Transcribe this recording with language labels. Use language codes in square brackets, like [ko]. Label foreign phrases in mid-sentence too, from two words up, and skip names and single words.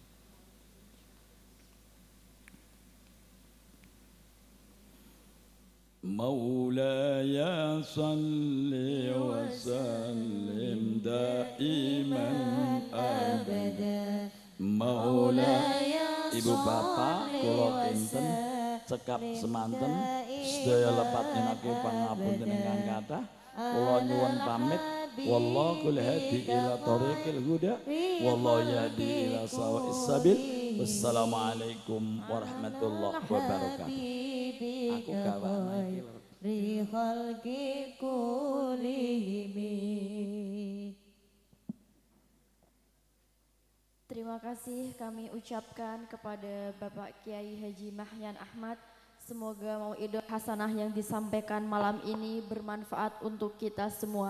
[ar] مولاي صل وسلم دائما أبدا مولاي. [jv] Ibu bapak kula kinten cekap semanten sedaya lepat nyuwun pangapunten ingkang kathah kula nyuwun pamit [ar] والله الهادي إلى طريق الهدى والله يهدي إلى سواء السبيل. والسلام عليكم ورحمة الله وبركاته. [jv] Aku kawan iki [id] Terima kasih kami ucapkan kepada Bapak Kiai Haji Mahyan Ahmad. Semoga [ar] موعظة حسنة [id] yang disampaikan malam ini bermanfaat untuk kita semua.